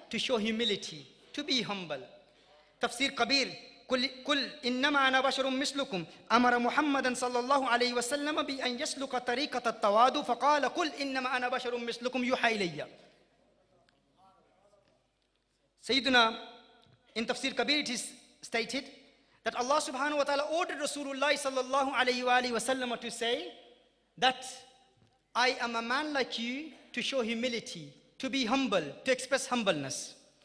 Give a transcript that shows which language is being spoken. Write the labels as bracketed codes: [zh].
[en] To show humility, to be humble. [ar] Tafsir Kabir قل إنما أنا بشر مثلكم أمر محمدا صلى الله عليه وسلم بأن يسلك طريقة التواضع فقال قل إنما أنا بشر مثلكم يوحى إلي. [en] Sayyidina, in Tafsir Kabir it is stated that Allah subhanahu wa ta'ala ordered Rasulullah sallallahu alayhi wa sallam to say that I am a man like you, to show humility, to be humble, to express humbleness.